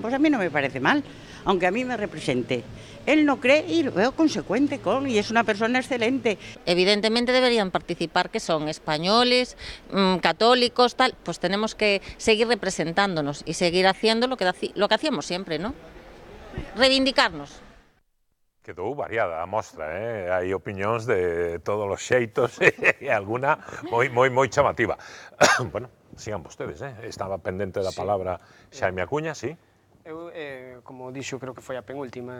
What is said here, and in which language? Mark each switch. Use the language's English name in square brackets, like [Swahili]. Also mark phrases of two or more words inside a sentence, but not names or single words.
[Spanish] Pues a mí no me parece mal, aunque a mí me represente. Él no cree y lo veo consecuente y es una persona excelente. Evidentemente deberían participar, que son españoles, católicos, tal, pues tenemos que seguir representándonos y seguir haciendo lo que hacíamos siempre, ¿no? Reivindicarnos. [Galician] Quedou variada a mostra, hai opinións de todos os xeitos e alguna moi chamativa. Bueno, sigan vostedes, estaba pendente da palabra Xaime Acuña, sí? Eu, como dixo, creo que foi a penúltima